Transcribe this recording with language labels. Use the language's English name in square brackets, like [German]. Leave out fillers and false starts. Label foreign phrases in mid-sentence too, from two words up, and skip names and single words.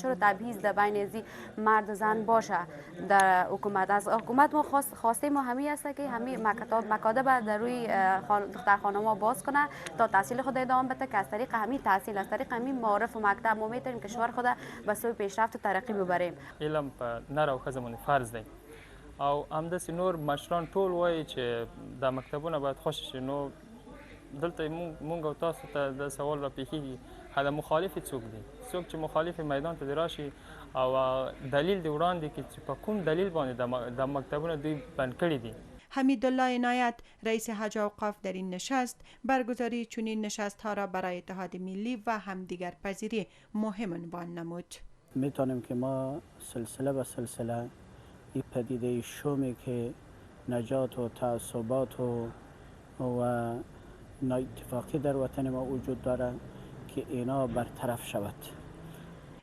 [Persian] چرا تبعیض در بین ازی مرد و زن باشه؟ در حکومت از حکومت ما خواسته ما همین است که همین مکاتب در روی دختر خانم‌ها باز کنه تا تحصیل خود ادامه بده که از طریق همین تحصیل، از طریق همین معارف و مکتب ما میتونیم کشور خود به سوی پیشرفت ترقی ببریم. [Pashto] علم په نر او ښځه باندې فرض دی او همداسې نور مشران ټول وایي چې دا مکتبونه باید خوشي شي. نو دلته مونږ او تاسو ته د سوال را پیښیږي دا مخالف څوک دی؟ څوک چې مخالف میدان ته راشي او دلیل دی وړاندې کړي چې په کوم دلیل باندې د مکتبونه دوی بند کړي دي. [Persian] حمیدالله عنایت، رئیس حج اوقاف، در این نشست برگزاری چنین نشست ها را برای اتحاد ملی و همدیگر پذیری مهم عنوان نمود. میتونیم که ما سلسله به سلسله این پدیده شومی که نجات و تعصبات و نااتفاقی در وطن ما وجود داره که اینا برطرف شود.